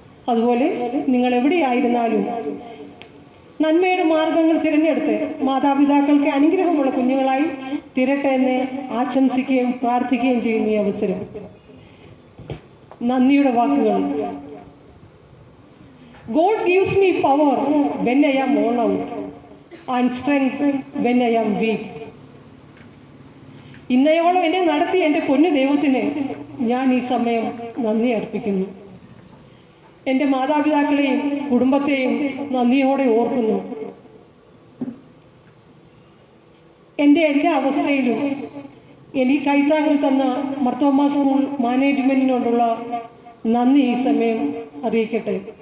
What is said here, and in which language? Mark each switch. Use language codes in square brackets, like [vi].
[ml] അതുപോലെ നിങ്ങൾ എവിടെയായിരുന്നാലും നന്മയുടെ മാർഗങ്ങൾ തിരഞ്ഞെടുത്ത് മാതാപിതാക്കൾക്ക് അനുഗ്രഹമുള്ള കുഞ്ഞുങ്ങളായി തീരട്ടെ എന്ന് ആശംസിക്കുകയും പ്രാർത്ഥിക്കുകയും ചെയ്യുന്ന ഈ അവസരം നന്ദിയുടെ വാക്കുകൾ. [en] God gives me power when I am worn out and strength when I am weak. [ml] ഇന്നയോളം എന്നെ നടത്തി എൻ്റെ പൊന്നു ദൈവത്തിന് ഞാൻ ഈ സമയം നന്ദി അർപ്പിക്കുന്നു. എൻ്റെ മാതാപിതാക്കളെയും കുടുംബത്തെയും നന്ദിയോടെ ഓർക്കുന്നു. എൻ്റെ എല്ലാ അവസ്ഥയിലും എനിക്ക് കൈത്താങ്ങൾ തന്ന മർത്തോമ സ്കൂൾ മാനേജ്മെൻറ്റിനോടുള്ള നന്ദി ഈ സമയം അറിയിക്കട്ടെ.